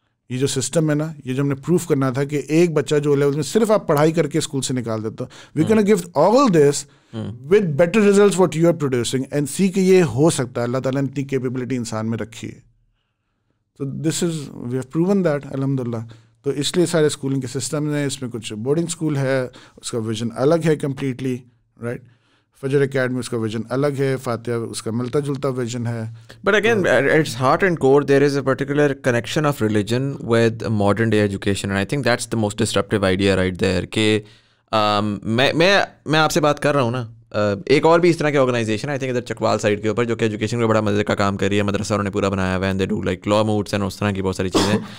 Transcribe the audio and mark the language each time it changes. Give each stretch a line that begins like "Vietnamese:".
Urdu: یہ جو سسٹم ہے نا, یہ جو ہم نے پروف کرنا تھا کہ ایک بچہ جو لیول میں صرف آپ پڑھائی کر کے اسکول سے نکال دیتے ہو, we can give all this with better results what you are producing and سی کہ یہ ہو سکتا ہے. اللہ تعالیٰ نے اتنی کیپیبلٹی انسان میں رکھی ہے. تو دس از وی ہیو پروون دیٹ الحمد للہ. تو اس لیے سارے اسکولنگ کے سسٹم ہیں, اس میں کچھ بورڈنگ اسکول ہے, اس کا ویژن الگ ہے کمپلیٹلی, رائٹ. فجر اکیڈمی اس کا ویژن الگ ہے, فاتحہ اس کا ملتا جلتا ویژن ہے.
English: But again, at its heart and core, there is a particular connection of religion with modern day education, and I think that's the most disruptive idea right there.
Urdu: کہ میں آپ سے بات کر رہا ہوں نا, ایک اور بھی اس طرح کی آرگنائزیشن ہے, I think ادھر چکوال سائڈ کے اوپر, جو کہ ایجوکیشن میں بڑا مزے کا کام کر رہی ہے. مدرسہ انہوں نے پورا بنایا ہوا ہے, and they do like law moots and اس طرح کی بہت ساری چیزیں.